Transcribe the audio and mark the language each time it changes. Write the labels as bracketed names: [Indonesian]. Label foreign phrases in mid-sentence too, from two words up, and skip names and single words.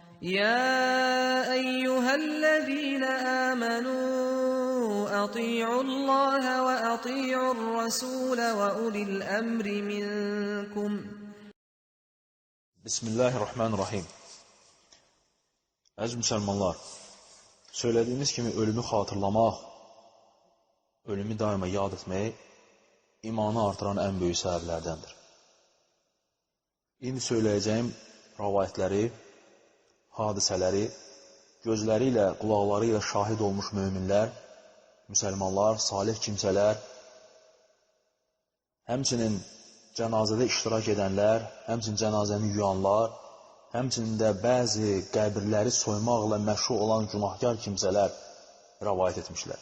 [Arabic] يا أيها الذين آمنوا أطيعوا الله وأطيعوا الرسول وأولي الأمر منكم. بسم الله الرحمن الرحيم. [Azerbaijani] Əziz müsəlmanlar, söylədiyimiz kimi ölümü xatırlamaq, ölümü daima yad etmək imanı artıran ən böyük səbəblərdəndir. İndi söyləyəcəyim rəvayətləri, hadisələri gözləri ilə, qulaqları ilə şahid olmuş möminlər, müsəlmanlar, salih kimsələr, həmçinin cənazədə iştirak edənlər, həmçinin cənazəni yuyanlar, həmçinin də bəzi qəbirləri soymaqla məşğul olan günahkar kimsələr rəvayət etmişlər.